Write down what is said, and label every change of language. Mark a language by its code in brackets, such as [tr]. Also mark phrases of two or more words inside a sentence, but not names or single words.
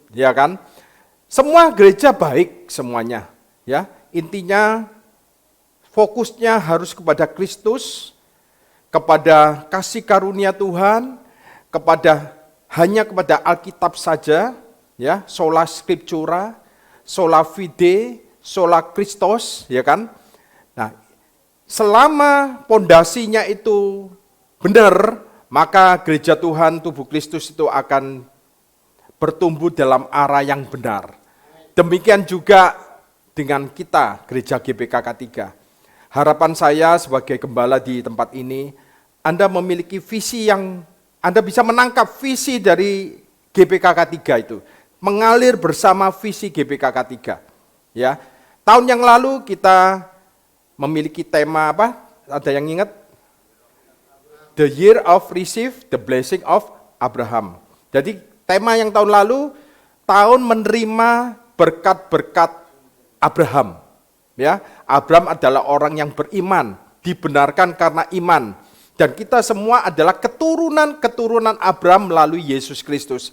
[id] Ya kan, semua gereja baik semuanya, ya, intinya fokusnya harus kepada Kristus, kepada kasih karunia Tuhan, hanya kepada Alkitab saja, ya, [la] sola scriptura, sola fide, sola Christos, [id] ya kan. Nah, selama pondasinya itu benar, maka gereja Tuhan tubuh Kristus itu akan bertumbuh dalam arah yang benar. Demikian juga dengan kita, gereja GPKK 3. Harapan saya sebagai gembala di tempat ini, Anda memiliki visi yang, Anda bisa menangkap visi dari GPKK 3 itu. Mengalir bersama visi GPKK 3. Ya. Tahun yang lalu kita memiliki tema apa? Ada yang ingat? [en] The year of receive the blessing of Abraham. [id] Jadi tema yang tahun lalu, tahun menerima berkat-berkat Abraham. Ya, Abraham adalah orang yang beriman, dibenarkan karena iman. Dan kita semua adalah keturunan-keturunan Abraham melalui Yesus Kristus.